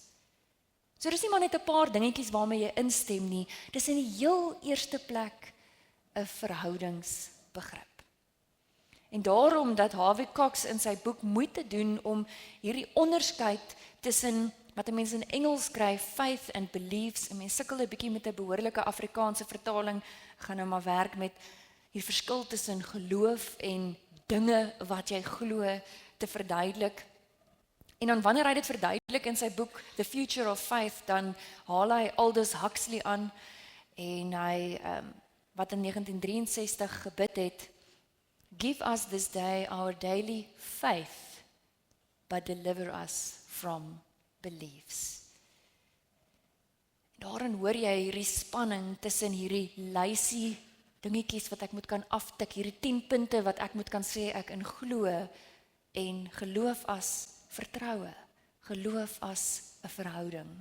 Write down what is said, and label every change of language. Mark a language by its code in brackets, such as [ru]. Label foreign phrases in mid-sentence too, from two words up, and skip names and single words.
[af] So dis nie maar net 'n paar dingetjies waarmee jy instem nie, dis in die heel eerste plek 'n verhoudingsbegrip. En daarom dat Harvey Cox in sy boek moeite doen om hierdie onderskeid tussen wat 'n mens in Engels skryf, [en] faith and beliefs, [af] en mens sukkel 'n bietjie met 'n behoorlike Afrikaanse vertaling, gaan nou maar werk met die verskil tussen geloof en dinge wat jy glo te verduidelik. En dan wanneer hy dit verduidelik in sy boek The Future of Faith, dan haal hy Aldous Huxley aan en hy wat in 1963 gebid het, [en] give us this day our daily faith, but deliver us from beliefs. [af] Daarin hoor jy hierdie spanning tussen hierdie lysie dingetjies wat ek moet kan aftik, hierdie 10 punte wat ek moet kan sê ek in glo, en geloof as vertroue, geloof as 'n verhouding.